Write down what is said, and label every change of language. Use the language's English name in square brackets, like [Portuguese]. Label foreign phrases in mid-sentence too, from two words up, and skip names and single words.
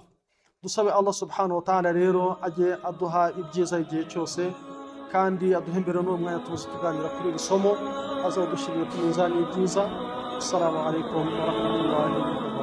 [Kinyarwanda] Dusabe [Arabic] الله سبحانه وتعالى [Kinyarwanda] rero ajye aduha ibyiza igihe cyose, kandi aduhembere n'uwo mwanya tuzi tuganira kuri iri somo, azadushyirire ku mizani y'ibyiza. [Arabic] السلام عليكم ورحمة الله